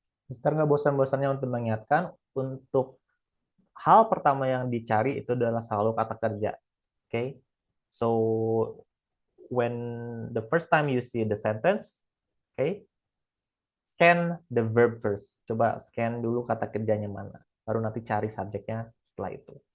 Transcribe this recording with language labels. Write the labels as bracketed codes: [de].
[id] Mister nggak bosan-bosannya untuk mengingatkan, untuk hal pertama yang dicari itu adalah selalu kata kerja. Oke, okay? [en] So when the first time you see the sentence, okay, scan the verb first. [id] Coba scan dulu kata kerjanya mana, baru nanti cari subjeknya setelah itu.